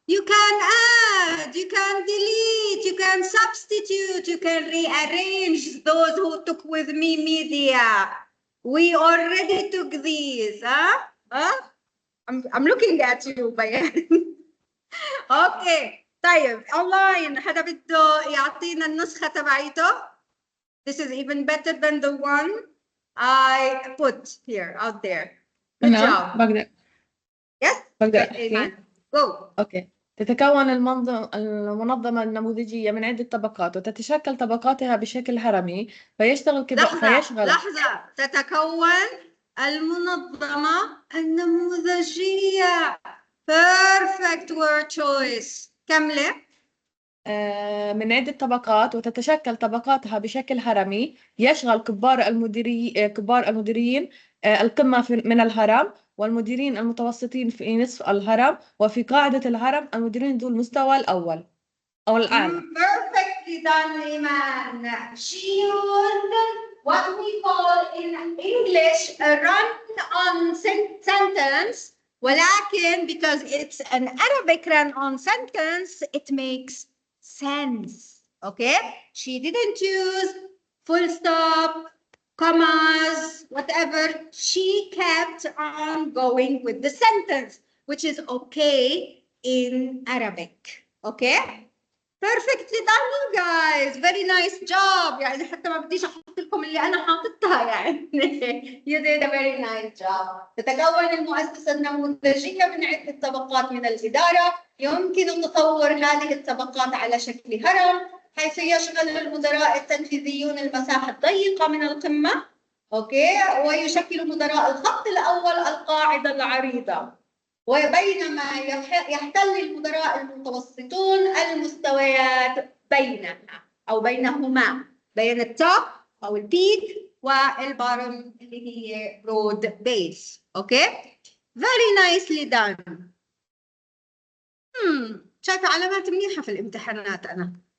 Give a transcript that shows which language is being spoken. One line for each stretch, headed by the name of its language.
English: You can add, you can delete, you can substitute, you can rearrange those who took with me media. We already took these, huh? I'm looking at you, Bayan.
Arabic: اوكي طيب اونلاين حدا بده يعطينا النسخه تبعيته.
English: This is even better than the one I put here out there. Good job.
Arabic: بقدر
English: Yes.
Arabic: أحكي.
English: Go. Okay.
Arabic: تتكون المنظمة النموذجية من عدة طبقات وتتشكل طبقاتها بشكل هرمي فيشغل لحظة. تتكون المنظمة النموذجية.
English: Perfect word choice.
Arabic: كملي. من عدة طبقات وتتشكل طبقاتها بشكل هرمي يشغل كبار المديرين القمة من الهرم والمديرين المتوسطين في نصف الهرم وفي قاعدة الهرم المديرين ذو المستوى الأول أو الأعلى.
English: Perfectly done, Iman. She used what we call in English a run-on sentence.
Arabic: ولكن
English: because it's an Arabic run-on sentence, it makes sense. Okay? She didn't use full stop, commas, whatever. She kept on going with the sentence, which is okay in Arabic. Okay? Perfectly done you guys. Very nice job.
Arabic: يعني حتى ما بديش احط لكم اللي انا حاططها يعني.
English: You did a very nice job.
Arabic: تتكون المؤسسة النموذجية من عدة طبقات من الإدارة. يمكن تصور هذه الطبقات على شكل هرم حيث يشغل المدراء التنفيذيون المساحة الضيقة من القمة. اوكي، ويشكل مدراء الخط الأول القاعدة العريضة. وبينما يحتل المدراء المتوسطون المستويات بينها أو بينهما، بين التوب أو البيك والبارم اللي هي برود بيس.
English: Okay? Very nicely done.
Arabic: شايفة علامات منيحة في الامتحانات أنا.